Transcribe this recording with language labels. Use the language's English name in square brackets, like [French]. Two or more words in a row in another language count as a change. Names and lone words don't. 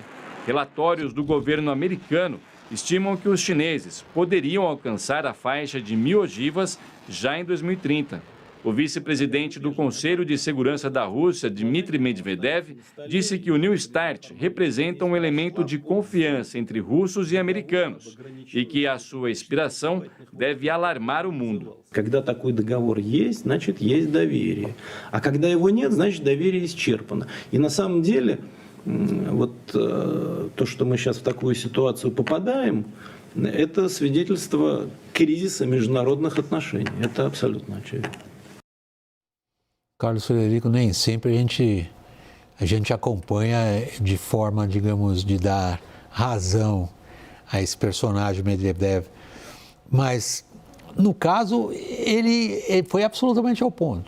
[Portuguese] Relatórios do governo americano estimam que os chineses poderiam alcançar a faixa de 1.000 ogivas já em 2030. O vice-presidente do Conselho de Segurança da Rússia, Dmitry Medvedev, disse que o New START representa um elemento de confiança entre russos e americanos e que a sua expiração deve alarmar o mundo. [Russian] Когда такой договор есть, значит, есть доверие. А когда его нет, значит, доверие исчерпано. И на самом деле, вот то, что мы сейчас в такую ситуацию попадаем, это свидетельство кризиса международных отношений. Это абсолютно очевидно. [Portuguese] Carlos Frederico, nem sempre a gente acompanha de forma, digamos, de dar razão a esse personagem Medvedev. Mas, no caso, ele foi absolutamente ao ponto.